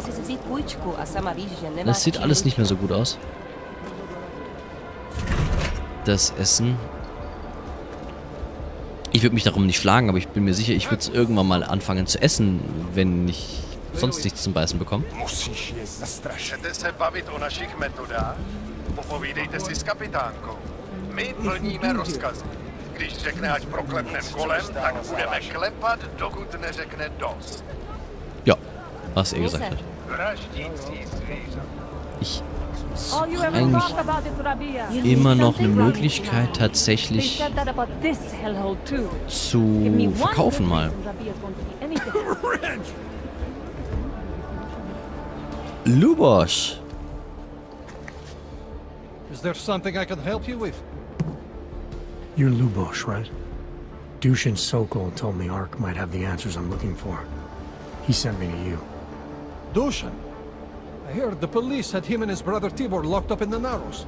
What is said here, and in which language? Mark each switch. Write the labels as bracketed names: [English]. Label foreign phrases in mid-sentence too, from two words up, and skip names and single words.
[German] Das sieht alles nicht mehr so gut aus. Das Essen. Ich würde mich darum nicht schlagen, aber ich bin mir sicher, ich würde es irgendwann mal anfangen zu essen, wenn ich sonst nichts zum Beißen bekomme. [Czech] Chcete se bavit o našich metodách? Popovídejte si s kapitánkou. My plníme rozkazy. Když řekne, ať proklepnem kolem, tak budeme klepat, dokud neřekne dost. [German] Ja, was er gesagt hat. Ich suche eigentlich immer noch eine Möglichkeit, tatsächlich zu verkaufen mal. Lubosch. [English] Is there something I can help you with? You're Lubosch, right? Dushin Sokol told me Ark might have the answers I'm looking for. He sent me to you. Dushin? I heard the police had him and his brother Tibor locked up in the Narrows.